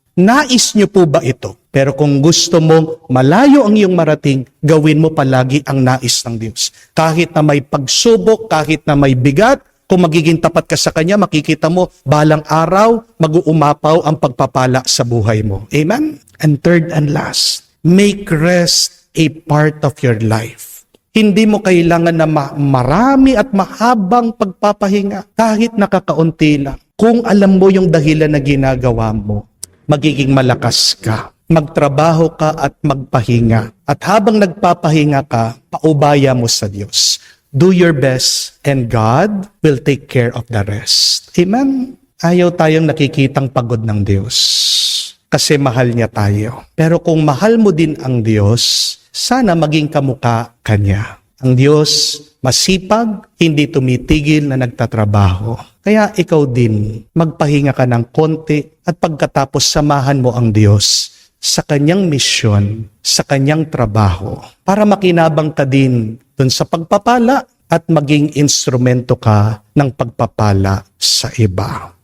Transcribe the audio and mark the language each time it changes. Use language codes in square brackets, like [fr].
[tl] Nais niyo po ba ito? Pero kung gusto mo malayo ang iyong marating, gawin mo palagi ang nais ng Diyos. Kahit na may pagsubok, kahit na may bigat, kung magiging tapat ka sa Kanya, makikita mo, balang araw, mag-uumapaw ang pagpapala sa buhay mo. Amen? [en] And third and last, make rest a part of your life. [tl] Hindi mo kailangan na marami at mahabang pagpapahinga, kahit nakakaunti lang. Kung alam mo yung dahilan na ginagawa mo, magiging malakas ka. Magtrabaho ka at magpahinga. At habang nagpapahinga ka, paubaya mo sa Diyos. [en] Do your best and God will take care of the rest. [tl] Amen? Ayaw tayong nakikitang pagod ng Diyos kasi mahal niya tayo. Pero kung mahal mo din ang Diyos, sana maging kamukha Kanya. Ang Diyos masipag, hindi tumitigil na nagtatrabaho. Kaya ikaw din, magpahinga ka ng konti at pagkatapos samahan mo ang Diyos sa Kanyang misyon, sa Kanyang trabaho, para makinabang ka din dun sa pagpapala at maging instrumento ka ng pagpapala sa iba.